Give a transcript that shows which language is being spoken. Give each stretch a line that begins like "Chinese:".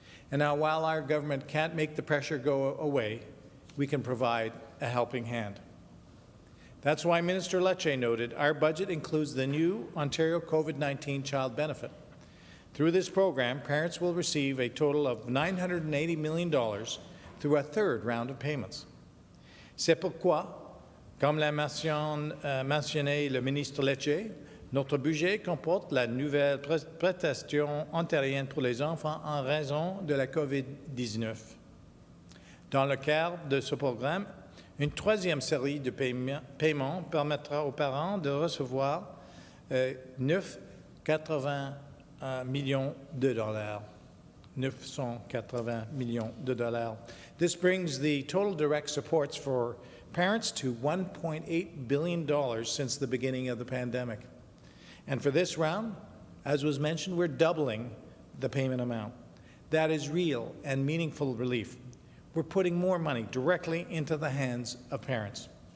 English: And now, while our government can't make the pressure go away, we can provide a helping hand. That's why Minister Lecce noted our budget includes the new Ontario COVID-19 Child Benefit. Through this program, parents will receive a total of $980 million through a third round of payments.
French: C'est pourquoi, comme l'a mentionné le ministre Lecce, notre budget comporte la nouvelle prestation ontarienne pour les enfants en raison de la COVID-19. Dans le cadre de ce programme, une troisième série de paiements permettra aux parents de recevoir 980 millions de dollars. 980 millions de dollars.
English: This brings the total direct supports for parents to $1.8 billion since the beginning of the pandemic. And for this round, as was mentioned, we're doubling the payment amount. That is real and meaningful relief. We're putting more money directly into the hands of parents.